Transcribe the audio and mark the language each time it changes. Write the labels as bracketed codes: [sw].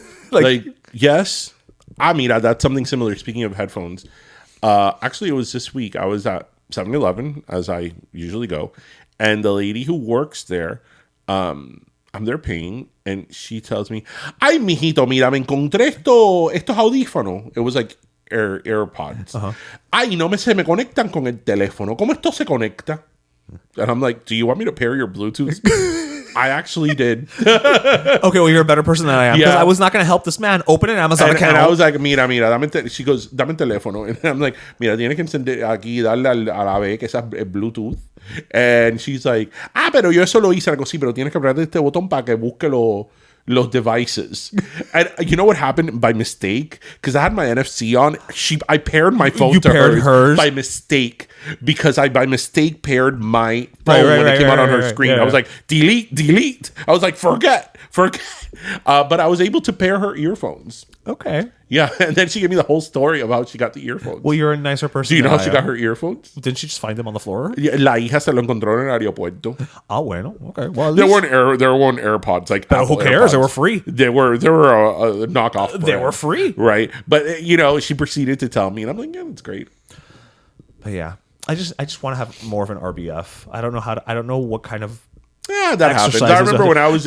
[en] like yes. I mean, that's something similar. Speaking of headphones, actually it was this week. I was at 7-Eleven, as I usually go, and the lady who works there, I'm there paying, and she tells me, [es] "Ay, mijito, mira, me encontré estos audífonos." [en] It was like AirPods. [es] "Ay, no se me conectan con el teléfono. ¿Cómo esto se conecta?" [en] And I'm like, "Do you want me to pair your Bluetooth?" I actually did. Okay, well, you're a better person than I am. Because I was not going to help this man open an Amazon account. And I was like, [es] mira, [en] she goes, [es] "Dame el teléfono." [en] And I'm like, [es] "Mira, tienes que encender aquí, darle a la B, que es el Bluetooth." [en] And she's like, [es] "Pero yo eso lo hice." [en] And I go, [es] "Sí, pero tienes que apretar este botón para que busque los devices." [en] And you know what happened by mistake? Because I had my NFC on. I paired my phone to hers by mistake. Because I by mistake paired my phone when it came out on her screen. I was like, delete. I was like, forget. But I was able to pair her earphones. Okay. Yeah, and then she gave me the whole story of how she got the earphones. Well, you're a nicer person. Do you know how she got her earphones? Didn't she just find them on the floor? [es] Yeah, la hija se lo encontró en el aeropuerto. [en] Bueno, okay. Well, there weren't AirPods like. But who cares? They were free. They were a knockoff brand. They were free, right? But you know, she proceeded to tell me, and I'm like, "Yeah, that's great." But yeah, I just want to have more of an RBF. I don't know I don't know what kind of. Yeah, that happens. I remember when I was